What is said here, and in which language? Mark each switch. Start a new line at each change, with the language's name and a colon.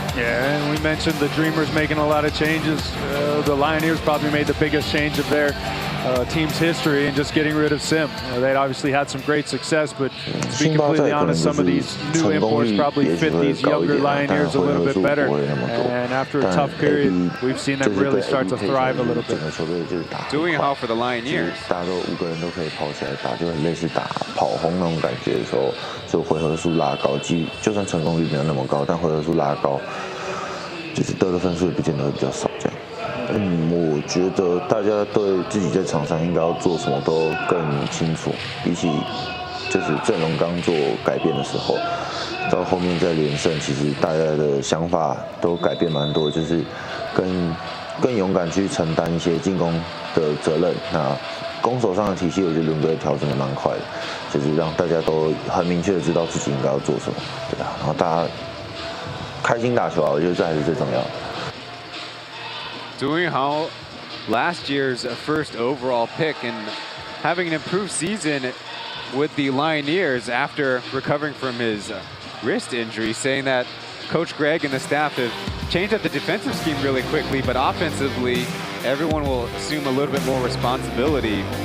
English: Yeah, and we mentioned the Dreamers making a lot of changes. The Lioneers probably made the biggest change of their team's history and just getting rid of Sim. They'd obviously had some great success, but to be completely honest, some of these new imports probably fit these younger Lioneers a little bit better. And after a tough period, we've seen them really start to thrive a little bit. Doing how for the Lioneers.
Chinese: 大家都5个人都可以跑起来打，就很类似打跑轰那种感觉的时候，就回合数拉高，就算成功率没有那么高，但回合数拉高，就是得的分数也不见得会比较少这样。我觉得大家对自己在场上应该要做什么都更清楚，比起就是阵容刚做改变的时候，到后面再连胜，其实大家的想法都改变蛮多，就是更勇敢去承担一些进攻的责任。那攻守上的体系，我觉得伦哥调整的蛮快的，就是让大家都很明确的知道自己应该要做什么，对啊，然后大家开心打球啊，我觉得这还是最重要的。
English: Doing how last year's first overall pick and having an improved season with the Lioneers after recovering from his wrist injury, saying that Coach Greg and the staff have changed up the defensive scheme really quickly, but offensively, everyone will assume a little bit more responsibility.